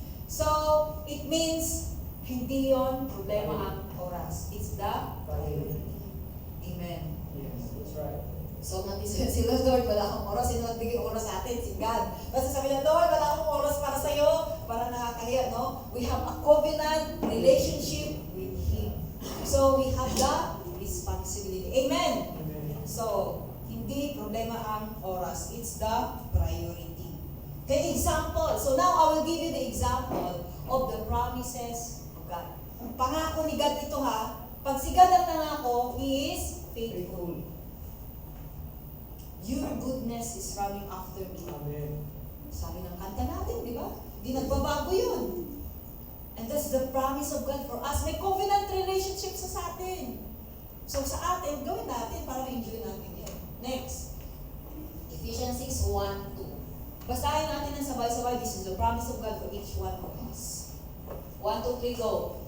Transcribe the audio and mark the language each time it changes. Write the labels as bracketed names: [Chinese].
[Filipino] So, it means, hindi yon problema ang oras. [English] It's the priority. Amen. Yes, that's right. [Filipino] So, si Lord, wala akong oras. Sino nagbigay oras sa atin? Si God. Basta sabi na, Lord, wala akong oras para sa'yo. Para nakakahiya, no? [English] We have a covenant relationship with Him. So, we have the responsibility. Amen? Amen. [Filipino] So, hindi problema ang oras. [English] It's the priority. Okay, example. So, now I will give you the example of the promises of God. [Filipino] Pangako ni God ito Pag si God ang nangako, [English] He is faithful. Your goodness is running after me. Amen. [Filipino] Sabi ng kanta natin, di ba? Di nagbabago yun. [English] And that's the promise of God for us. [Filipino] May covenant relationship sa atin. So sa atin, gawin natin para ma-enjoy natin yan. Next. Ephesians 6:1-2. Basahin natin ng sabay-sabay. [English] This is the promise of God for each one of us. 1, 2, 3, go.